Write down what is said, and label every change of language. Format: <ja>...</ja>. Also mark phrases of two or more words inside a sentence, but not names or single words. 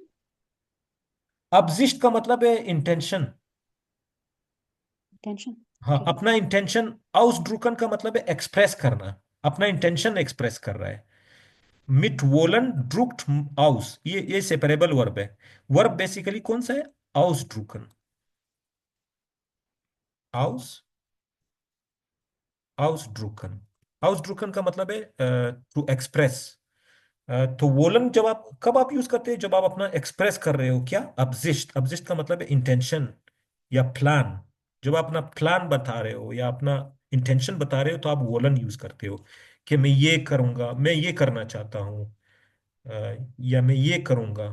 <hi>अब्जिस्ट का मतलब है इंटेंशन। टेंशन। हाँ, अपना इंटेंशन। ausdrucken का मतलब है एक्सप्रेस करना, अपना इंटेंशन एक्सप्रेस कर रहा है।</hi> <de>mit wollen drückt aus,</de> <hi>ये सेपरेबल वर्ब है। वर्ब बेसिकली कौन सा है,</hi> <de>ausdrucken, aus, ausdrucken।</de> <hi>ausdrucken का मतलब है</hi> <en>to express.</en> <hi>तो वोलन जब आप कब आप यूज करते हैं, जब आप अपना एक्सप्रेस कर रहे हो क्या, अब्जिस्ट। अब्जिस्ट का मतलब है इंटेंशन या प्लान। जब आप अपना प्लान बता रहे हो या अपना इंटेंशन बता रहे हो, तो आप वोलन यूज करते हो कि मैं ये करूंगा, मैं ये करना चाहता हूँ, या मैं ये करूंगा।</hi>